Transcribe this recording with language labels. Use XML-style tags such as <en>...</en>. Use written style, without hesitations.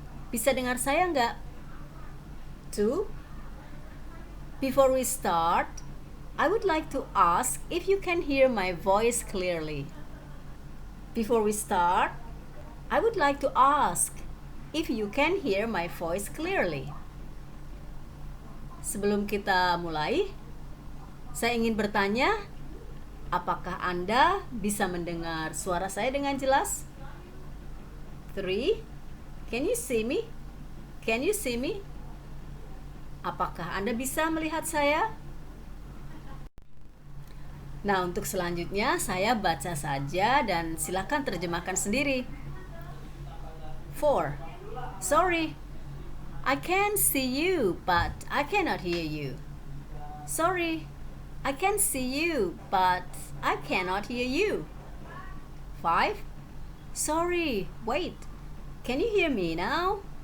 <id>Bisa dengar saya nggak? 2.</id> <en>Before we start, I would like to ask if you can hear my voice clearly. Before we start, I would like to ask if you can hear my voice clearly.</en> <id>Sebelum kita mulai, saya ingin bertanya, apakah Anda bisa mendengar suara saya dengan jelas? 3.</id> <en>Can you see me? Can you see me?</en> <id>Apakah Anda bisa melihat saya? Nah, untuk selanjutnya saya baca saja dan silakan terjemahkan sendiri. 4.</id> <en>Sorry, I can see you, but I cannot hear you. Sorry, I can see you, but I cannot hear you. 5. Sorry, wait. Can you hear me now?</en>